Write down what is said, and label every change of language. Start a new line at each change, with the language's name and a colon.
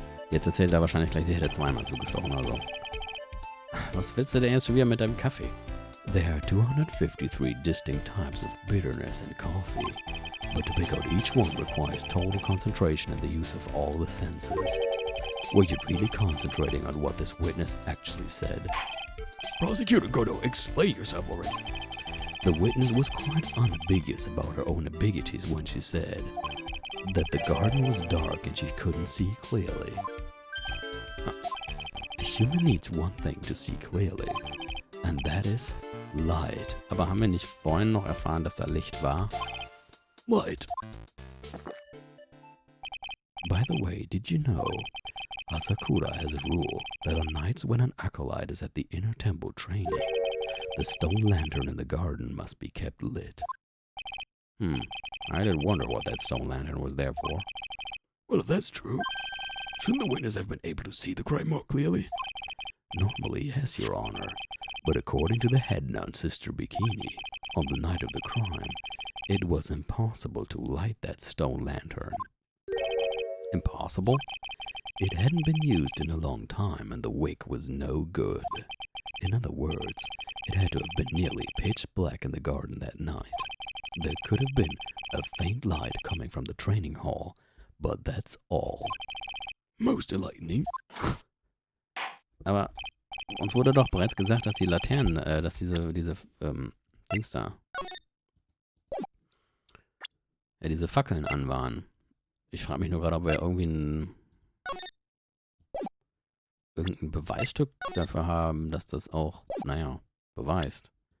German: Jetzt erzählt er wahrscheinlich gleich, sie hätte zweimal zugestochen oder so. Was willst du denn jetzt schon wieder mit deinem Kaffee?
English: There are 253 distinct types of bitterness in coffee, but to pick out each one requires total concentration and the use of all the senses. Were you really concentrating on what this witness actually said? Prosecutor Godot, explain yourself already. The witness was quite unambiguous about her own ambiguities when she said that the garden was dark and she couldn't see clearly. A human needs one thing to see clearly, and that is light.
German: Aber haben wir nicht vorhin noch erfahren, dass da Licht war?
English: Light. By the way, did you know Asakura has a rule that on nights when an acolyte is at the inner temple training, the stone lantern in the garden must be kept lit. I did wonder what that stone lantern was there for. Well, if that's true, shouldn't the witness have been able to see the crime more clearly? Normally, yes, Your Honor, but according to the head nun, Sister Bikini, on the night of the crime, it was impossible to light that stone lantern. Impossible? It hadn't been used in a long time and the wick was no good. In other words, it had to have been nearly pitch black in the garden that night. There could have been a faint light coming from the training hall, but that's all. Most enlightening.
German: Aber uns wurde doch bereits gesagt, dass die Laternen, dass diese Dings da, diese Fackeln an waren. Ich frage mich nur gerade, ob wir irgendwie irgendein Beweisstück dafür haben, dass das auch, beweist.